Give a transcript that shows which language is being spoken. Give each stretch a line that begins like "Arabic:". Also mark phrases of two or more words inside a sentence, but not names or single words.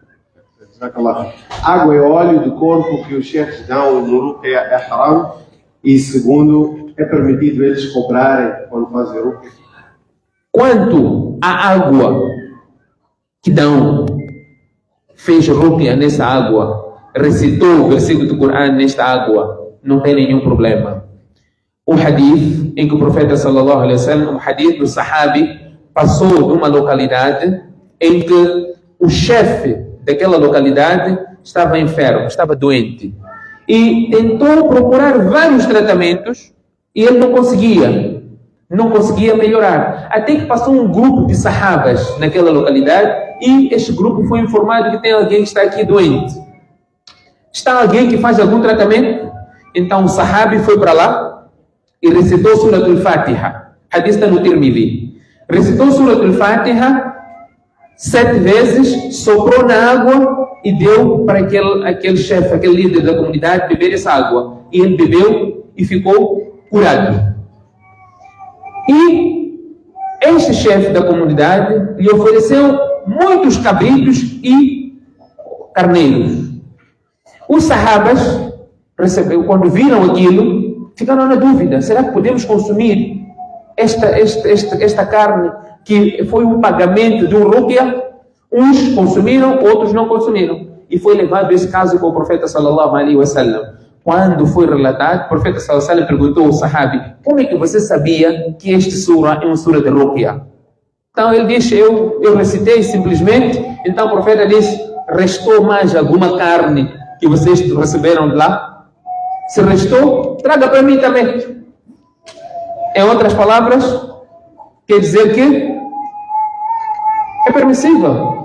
Portuguese: Água e óleo do corpo que os chefes dão no ruqya é haram e segundo, é permitido eles cobrarem quando fazem ruqya? Quanto à água que dão, fez ruqya nessa água, recitou o versículo do Coran nesta água, não tem nenhum problema. O hadith em que o profeta
Arabic: صلى الله عليه وسلم,
Portuguese: um hadith do sahabi, passou numa localidade em que o chefe daquela localidade estava enfermo, estava doente e tentou procurar vários tratamentos e ele não conseguia melhorar, até que passou um grupo de sahabas naquela localidade e este grupo foi informado que tem alguém que está aqui doente. Está alguém que faz algum tratamento? Então o sahabi foi para lá e recitou Surat al-Fatiha. Hadith está no Tirmidhi. Recitou Surat al-Fatiha 7 vezes, soprou na água e deu para aquele chefe, aquele líder da comunidade beber essa água. E ele bebeu e ficou curado. E este chefe da comunidade lhe ofereceu muitos cabritos e carneiros. Os sahabas, quando viram aquilo, ficaram na dúvida: será que podemos consumir esta carne que foi um pagamento de um ruqya? Uns consumiram, outros não consumiram. E foi levado esse caso com o profeta
Arabic: صلى الله عليه وسلم.
Portuguese: Quando foi relatado, o profeta
Arabic: صلى الله عليه وسلم
Portuguese: perguntou ao sahabi: como é que você sabia que este sura é uma sura de ruqya? Então ele disse: eu recitei simplesmente. Então o profeta disse: restou mais alguma carne que vocês receberam de lá? Se restou, traga para mim também. Em outras palavras, quer dizer que é permissível.